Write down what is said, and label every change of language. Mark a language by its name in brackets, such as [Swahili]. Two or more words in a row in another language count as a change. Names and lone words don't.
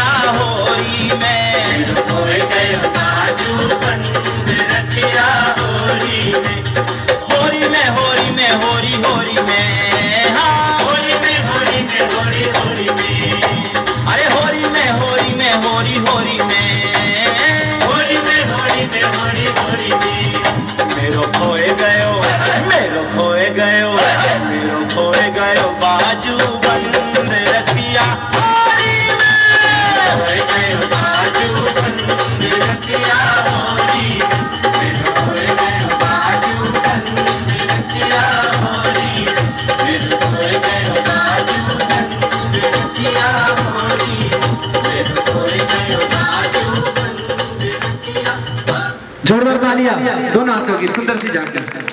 [Braj] होरी में खोए गए बाजू बंद रसिया होरी में होरी में होरी में होरी होरी में हाँ होरी में होरी में होरी होरी में अरे होरी में होरी में होरी होरी में होरी में होरी में होरी होरी में मेरो खोए गयो मेरो खोए गयो मेरो खोए गयो बाजू बंद रसिया होरी में खोए गयो बाजू बंद रसिया होरी मेरो खोए गयो बाजू बंद रसिया होरी मेरो खोए गयो बाजू बंद रसिया होरी मेरो खोए गयो बाजू बंद रसिया। [Hindi] जोरदार तालियां दोनों हाथों की, सुंदर सी झांकी।